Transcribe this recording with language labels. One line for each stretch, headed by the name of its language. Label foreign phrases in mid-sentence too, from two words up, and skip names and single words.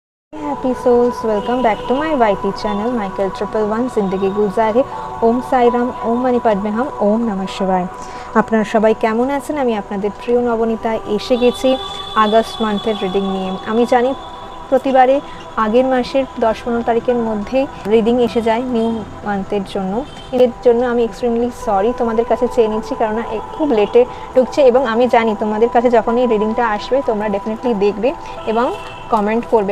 English: Happy souls, welcome back to my YT channel Michael 111
Hindi: जिंदगी गुजारे
Sanskrit: ओम साईराम ओम मणि पद्मे हम ओम नमः शिवाय।
Bangla: আপনারা সবাই কেমন আছেন? আমি আপনাদের প্রিয় নবনীতা এসে গেছি
English: August month
Bangla: রিডিং নিয়ে। আমি জানি প্রতিবারে আগের মাসের 10-15 তারিখের মধ্যেই রিডিং এসে যায়
English: new month
Bangla: জন্য। এর জন্য আমি
English: extremely sorry,
Bangla: তোমাদের কাছে চেয়ে নিচ্ছি, কারণ খুব লেটে ঢুকছে এবং আমি জানি তোমাদের কাছে যখন এই রিডিংটা আসবে তোমরা ডেফিনেটলি দেখবে এবং কমেন্ট করবে।